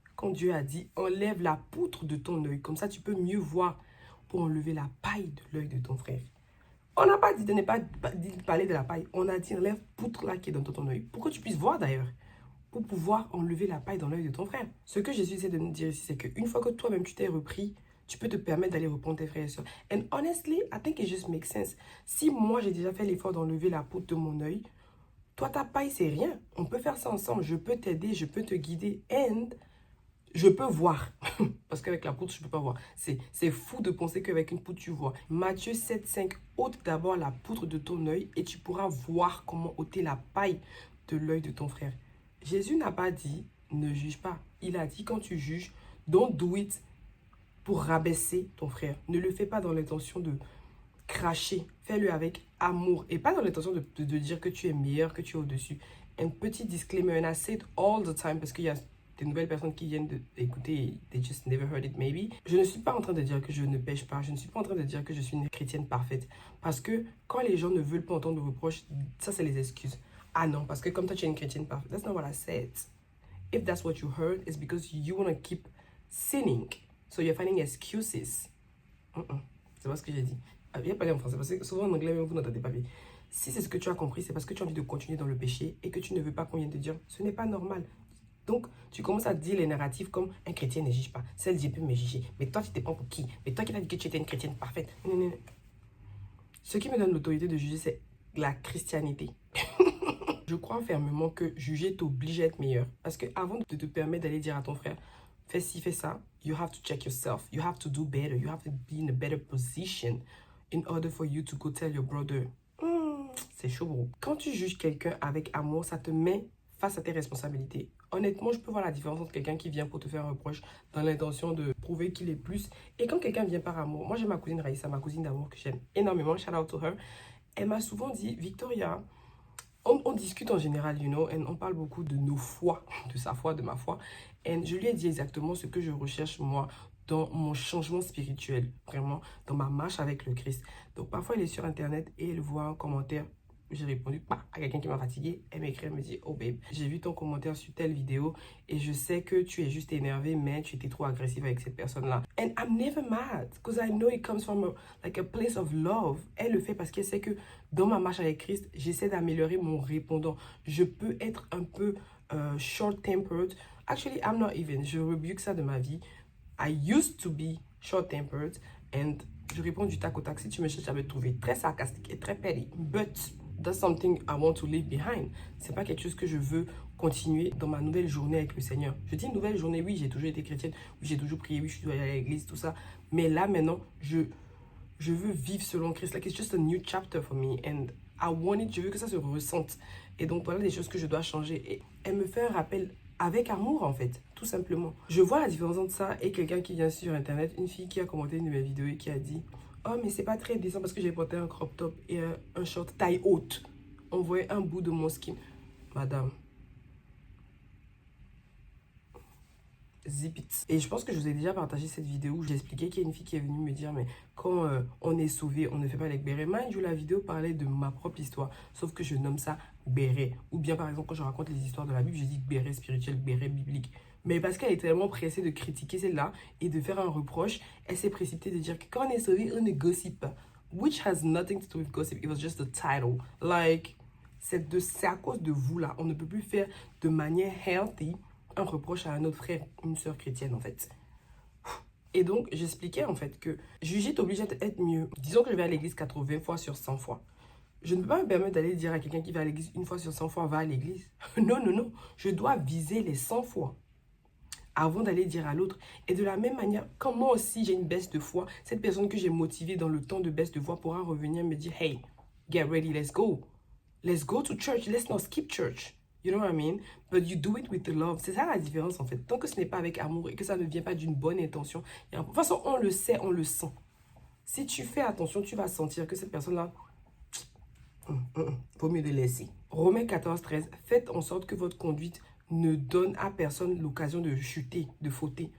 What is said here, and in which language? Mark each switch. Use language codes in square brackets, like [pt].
[fr] Quand Dieu a dit, enlève la poutre de ton œil. Comme ça, tu peux mieux voir pour enlever la paille de l'œil de ton frère. On n'a pas dit de ne pas parler de la paille. On a dit, enlève poutre là qui est dans ton œil. Pour que tu puisses voir d'ailleurs. Pour pouvoir enlever la paille dans l'œil de ton frère. Ce que Jésus essaie de nous dire ici, c'est qu'une fois que toi-même tu t'es repris, tu peux te permettre d'aller reprendre tes frères et soeurs. [en] And honestly, I think it just makes sense. [fr] Si moi, j'ai déjà fait l'effort d'enlever la poutre de mon œil, toi, ta paille, c'est rien. On peut faire ça ensemble. Je peux t'aider, je peux te guider. And je peux voir. Parce qu'avec la poutre, je ne peux pas voir. C'est fou de penser qu'avec une poutre, tu vois. Matthieu 7, 5, ôte d'abord la poutre de ton œil et tu pourras voir comment ôter la paille de l'œil de ton frère. Jésus n'a pas dit, ne juge pas. Il a dit, quand tu juges, [en] don't do it [fr] pour rabaisser ton frère. Ne le fais pas dans l'intention de cracher. Fais-le avec amour. Et pas dans l'intention de dire que tu es meilleur, que tu es au-dessus. Un petit disclaimer, [en] and I say it all the time, [fr] parce qu'il y a des nouvelles personnes qui viennent d'écouter, [en] they just never heard it maybe. [fr] Je ne suis pas en train de dire que je ne pêche pas. Je ne suis pas en train de dire que je suis une chrétienne parfaite. Parce que quand les gens ne veulent pas entendre de reproches, ça c'est les excuses. Ah non, parce que comme toi tu es une chrétienne parfaite. [en] That's not what I said. If that's what you heard, it's because you want to keep sinning. So you're finding excuses. [fr] C'est pas ce que j'ai dit. Il n'y a pas en français, parce que souvent en anglais, vous n'entendez pas bien. Si c'est ce que tu as compris, c'est parce que tu as envie de continuer dans le péché et que tu ne veux pas qu'on vienne te dire, ce n'est pas normal. Donc, tu commences à dire les narratifs comme un chrétien ne juge pas. Seul Dieu peut me juger. Mais toi, tu te prends pour qui? Mais toi qui t'as dit que tu étais une chrétienne parfaite. Non. Ce qui me donne l'autorité de juger, c'est la christianité. Je crois fermement que juger t'oblige à être meilleur. Parce que avant de te permettre d'aller dire à ton frère, fais ci, fais ça, [en] you have to check yourself. You have to do better. You have to be in a better position in order for you to go tell your brother. [fr] C'est chaud, bro. Quand tu juges quelqu'un avec amour, ça te met face à tes responsabilités. Honnêtement, je peux voir la différence entre quelqu'un qui vient pour te faire un reproche dans l'intention de prouver qu'il est plus. Et quand quelqu'un vient par amour, moi j'ai ma cousine Raïssa, ma cousine d'amour que j'aime énormément, [en] shout out to her. [fr] Elle m'a souvent dit, Victoria, on discute en général, [en] you know, [fr] and on parle beaucoup de nos foi, de sa foi, de ma foi. Et je lui ai dit exactement ce que je recherche moi dans mon changement spirituel, vraiment, dans ma marche avec le Christ. Donc parfois, elle est sur Internet et elle voit un commentaire. J'ai répondu à quelqu'un qui m'a fatigué. Elle m'écrit, elle me dit, oh babe, j'ai vu ton commentaire sur telle vidéo et je sais que tu es juste énervé, mais tu étais trop agressive avec cette personne-là. [en] And I'm never mad, because I know it comes from a place of love. [fr] Elle le fait parce qu'elle sait que dans ma marche avec Christ, j'essaie d'améliorer mon répondant. Je peux être un peu short-tempered. [en] Actually, I'm not even. [fr] Je rebuke ça de ma vie. [en] I used to be short-tempered [fr] and je réponds du tac au tac. Si tu me cherches, j'avais trouvé très sarcastique et très petty. [en] But that's something I want to leave behind. [fr] C'est pas quelque chose que je veux continuer dans ma nouvelle journée avec le Seigneur. Je dis nouvelle journée, oui, j'ai toujours été chrétienne, oui, j'ai toujours prié, oui, je suis allée à l'église, tout ça. Mais là, maintenant, je veux vivre selon Christ. [en] Like, it's just a new chapter for me. And I want it, [fr] je veux que ça se ressente. Et donc, voilà des choses que je dois changer. Et elle me fait un rappel avec amour, en fait, tout simplement. Je vois la différence entre ça et quelqu'un qui vient sur Internet, une fille qui a commenté une de mes vidéos et qui a dit « Oh, mais c'est pas très décent parce que j'ai porté un crop top et un short taille haute. On voyait un bout de mon skin. » Madame, [en] zip it. [fr] Et je pense que je vous ai déjà partagé cette vidéo où j'ai expliqué qu'il y a une fille qui est venue me dire mais quand on est sauvé, on ne fait pas avec béret. [en] Mind you, [fr] la vidéo parlait de ma propre histoire, sauf que je nomme ça béret. Ou bien par exemple quand je raconte les histoires de la Bible, je dis béret spirituel, béret biblique. Mais parce qu'elle est tellement pressée de critiquer celle-là et de faire un reproche, elle s'est précipitée de dire que quand on est sauvé, on ne gossip pas. [en] Which has nothing to do with gossip, it was just the title. [fr] Like, c'est à cause de vous là, on ne peut plus faire de manière healthy un reproche à un autre frère, une sœur chrétienne en fait. Et donc, j'expliquais en fait que juger t'oblige à être mieux. Disons que je vais à l'église 80 fois sur 100 fois. Je ne peux pas me permettre d'aller dire à quelqu'un qui va à l'église une fois sur 100 fois, va à l'église. Non. Je dois viser les 100 fois. avant d'aller dire à l'autre. Et de la même manière, quand moi aussi j'ai une baisse de foi, cette personne que j'ai motivée dans le temps de baisse de foi pourra revenir me dire, [en] hey, get ready, let's go. Let's go to church, let's not skip church. You know what I mean? But you do it with love. [fr] C'est ça la différence en fait. Tant que ce n'est pas avec amour et que ça ne vient pas d'une bonne intention, de toute façon, on le sait, on le sent. Si tu fais attention, tu vas sentir que cette personne-là, vaut mieux de laisser. Romains 14, 13, faites en sorte que votre conduite ne donne à personne l'occasion de chuter, de fauter.